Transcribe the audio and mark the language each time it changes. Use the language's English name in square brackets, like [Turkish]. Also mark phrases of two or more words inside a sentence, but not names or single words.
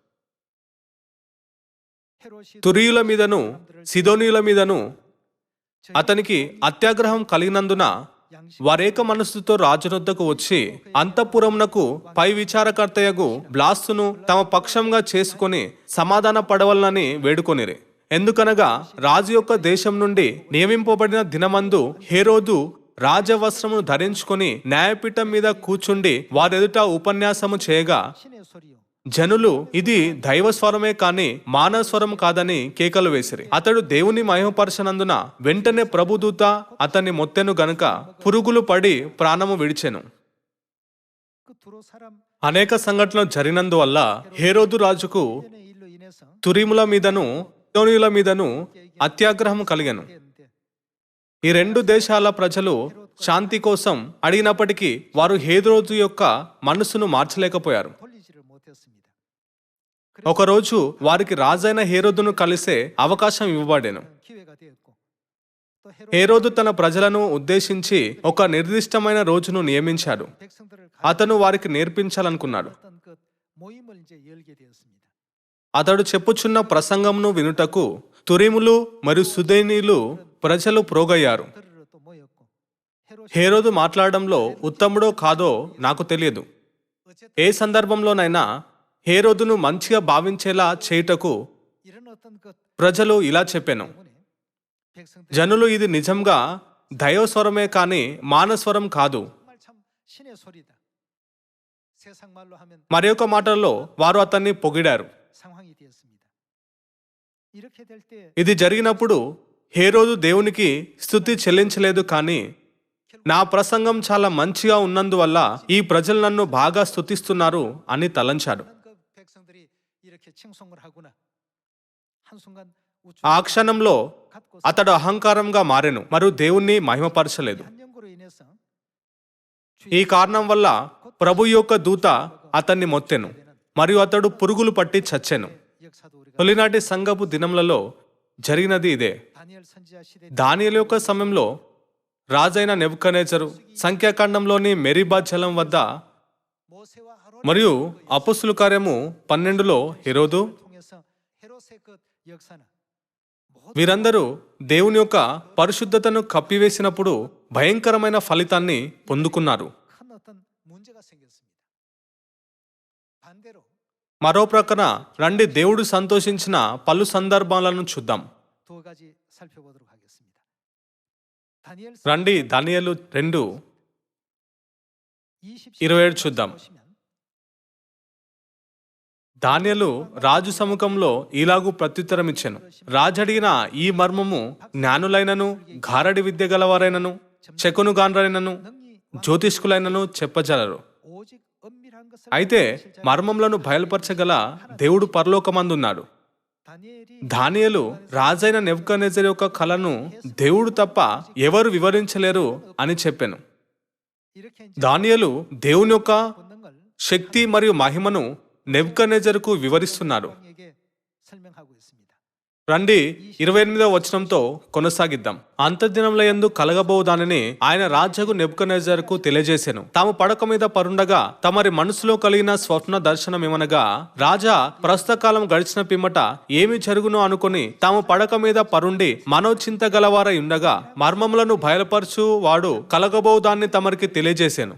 [Telugu] తురీయుల మీదను సిదోనీయుల మీదను అతనికి అత్యాగ్రహం కలిగినందున వారేక మనస్సుతో రాజునొద్దకు వచ్చి అంతఃపురమునకు పై విచారకర్తయగు బ్లాస్తును తమ పక్షంగా చేసుకొని సమాధాన పడవలనని వేడుకొనిరి. ఎందుకనగా రాజు యొక్క దేశం నుండి నియమింపబడిన దినమందు హేరోదు రాజవస్త్రమును ధరించుకొని న్యాయపీఠం మీద కూర్చుండి వారెదుట ఉపన్యాసము చేయగా [Korean] 신의 소리요 [Telugu] జనులు ఇది దైవ స్వరమే కాని మానవ స్వరం కాదని కేకలు వేసిరి. అతడు దేవుని మహిమపరచనందున వెంటనే ప్రభుదూత అతన్ని మొత్తెను గనుక పురుగులు పడి ప్రాణము విడిచెను. [Korean] 그 두로 사람 [Telugu] అనేక సంఘటనలు జరిగినందువల్ల హేరోదు రాజుకు [Korean] 의 일로 인해서 [Telugu] తురిముల మీదను సీదోనీయుల మీదను అత్యాగ్రహం కలిగెను. [Korean] 되는데 [Telugu] ఈ రెండు దేశాల ప్రజలు శాంతి కోసం అడిగినప్పటికీ వారు హేరోదు యొక్క మనసును మార్చలేకపోయారు. [Korean] 돌리지를 못했습니다. [Telugu] ఒకరోజు వారికి రాజైన హేరోదును కలిసే అవకాశం ఇవ్వబడెను. [Korean] 기회가 되었고 또 [Telugu] హేరోదు తన ప్రజలను ఉద్దేశించి ఒక నిర్దిష్టమైన రోజును నియమించాడు. [Korean] 백성들을 [Telugu] అతను వారికి నేర్పించాలనుకున్నాడు. [Korean] 어떤 그 모임을 이제 열게 되었습니다. [Telugu] అతడు చెప్పుచున్న ప్రసంగంను వినుటకు తురిములు మరియు సుదేనీలు ప్రజలు ప్రోగయ్యారు. [Korean] 들으러 또 모였고 헤롯이 [Telugu] హేరోదు మాట్లాడడంలో ఉత్తముడో కాదో నాకు తెలియదు. [Korean] 어쨌든 [Telugu] ఏ సందర్భంలోనైనా హేరోదును మంచిగా భావించేలా చేయుటకు [Korean] 이런 어떤 그 [Telugu] ప్రజలు ఇలా చెప్పాను. [Korean] 때문에 백성들 [Telugu] జనులు ఇది నిజంగా దైవస్వరమే కాని మానస్వరం కాదు. [Korean] 정말 참 신의 소리다. 세상 말로 하면 [Telugu] మరి ఒక మాటల్లో వారు అతన్ని పొగిడారు. [Korean] 상황이 되었습니다. 이렇게 될 때 [Telugu] ఇది జరిగినప్పుడు హేరోదు దేవునికి స్తుతి చెల్లించలేదు కానీ నా ప్రసంగం చాలా మంచిగా ఉన్నందువల్ల ఈ ప్రజలు నన్ను బాగా స్తుతిస్తున్నారు అని తలంచాడు. [Korean] 그 백성들이 이렇게 칭송을 하구나. 한순간 우주 [Telugu] ఆ క్షణంలో [Korean] 갖고 [Telugu] అతడు అహంకారంగా మారెను మరియు దేవుణ్ణి మహిమపరచలేదు. [Korean] 한 연구로 인해서 [Telugu] ఈ కారణం వల్ల ప్రభు యొక్క దూత అతన్ని మొత్తెను మరియు అతడు పురుగులు పట్టి చచ్చెను. [Korean] 역사도 우리가 [Telugu] తొలినాటి సంఘపు దినములలో జరిగినది ఇదే. [Korean] 다니엘 선지자 시대 [Telugu] దానియేలు యొక్క సమయంలో రాజైన నెబుకద్నెజరు సంఖ్యాకాండంలోని మెరీబా జలం వద్ద [Korean] 모세와 아론 [Telugu] మరియు అపొస్తలుల కార్యము 12లో హేరోదు [Korean] 통해서 헤롯의 그 역사는 모든 [Telugu] వీరందరూ దేవుని యొక్క పరిశుద్ధతను కప్పివేసినప్పుడు భయంకరమైన ఫలితాన్ని పొందుకున్నారు. [Korean] 큰 어떤 문제가 생겼습니다. 반대로 [Telugu] మరో ప్రక్కన రండి దేవుడు సంతోషించిన పలు సందర్భాలను చూద్దాం. [Korean] 두 가지 살펴보도록 하겠습니다. 다니엘 [Telugu] రండి దానియేలు 2:27 చూద్దాం. [Korean] 보시면 [Telugu] దానియేలు రాజు సముఖంలో ఇలాగు ప్రత్యుత్తరం ఇచ్చెను. రాజడిగిన ఈ మర్మము జ్ఞానులైనను గారడి విద్య గలవారైనను శకునుగాండ్రైనను జ్యోతిష్కులైనను చెప్పజలరు. [Korean] 오직 은밀한 것을 [Telugu] అయితే మర్మములను బయలుపరచగల దేవుడు పరలోకమందున్నాడు. [Korean] 다니엘이 [Telugu] దానియేలు రాజైన నెబుకద్నెజరు యొక్క కలను దేవుడు తప్ప ఎవరు వివరించలేరు అని చెప్పెను. [Korean] 이렇게 이제 [Telugu] దానియేలు దేవుని యొక్క [Korean] 본능을 [Telugu] శక్తి మరియు మహిమను నెబుకద్నెజరుకు వివరిస్తున్నాడు. [Korean] 왕에게 설명하고 있습니다. [Telugu] రండి 28వ వచనంతో కొనసాగిద్దాం. అంత్యదినములయందు కలగబో దానిని ఆయన రాజగు నెబుకద్నెజరుకు తెలియజేసెను. తాము పడక మీద పరుండగా తమరి మనసులో కలిగిన స్వప్న దర్శనమేమనగా, రాజా ప్రస్తుత కాలం గడిచిన పిమ్మట ఏమి జరుగునో అనుకొని తాము పడక మీద పరుండి మనోచింత గలవారై ఉండగా మర్మములను బయలుపరచు వాడు కలగబో దాన్ని తమరికి తెలియజేశాను.